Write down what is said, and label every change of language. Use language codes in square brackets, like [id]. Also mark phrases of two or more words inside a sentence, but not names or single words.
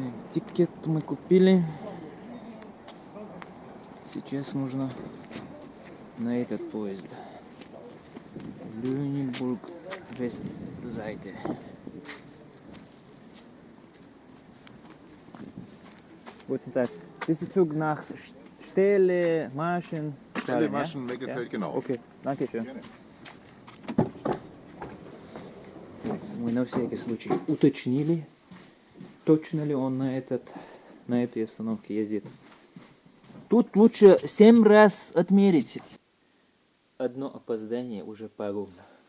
[ru] Тикет мы купили. Сейчас нужно на этот поезд. [de] Lüneburg Westseite. Guten Tag. Ist der Zug nach Stelle, Maschen? Stelle, Maschen, Weggefeld, Ja? genau. Okay, danke schön. [ru] Мы на всякий случай уточнили, точно ли он на этой остановке ездит. Тут лучше 7 раз отмерить. Одно опоздание уже пагубно.